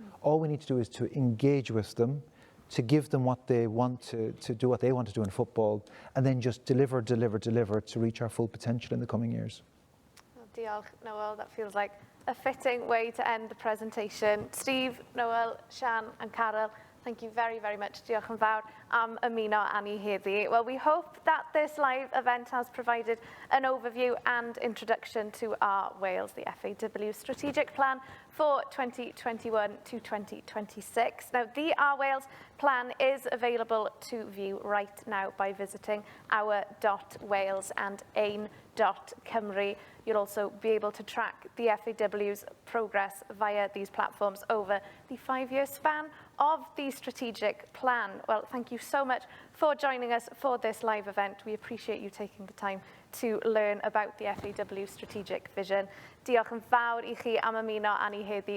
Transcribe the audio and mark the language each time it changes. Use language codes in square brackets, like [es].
[en] All we need to do is to engage with them, to give them what they want to do, what they want to do in football, and then just deliver to reach our full potential in the coming years. Well, diolch, Noel. That feels like a fitting way to end the presentation. Steve, Noel, Sian and Carol, thank you very, very much. [cy] Diolch yn fawr am ymuno â ni heddi. [en] Well, we hope that this live event has provided an overview and introduction to our Wales, the FAW strategic plan for 2021 to 2026. Now, the Our Wales plan is available to view right now by visiting our.wales and ein.cymru. You'll also be able to track the FAW's progress via these platforms over the 5-year span of the strategic plan. Well, thank you so much for joining us for this live event. We appreciate you taking the time to learn about the FAW strategic vision. [cy] Diolch yn fawr I chi am ymuno â ni heddi.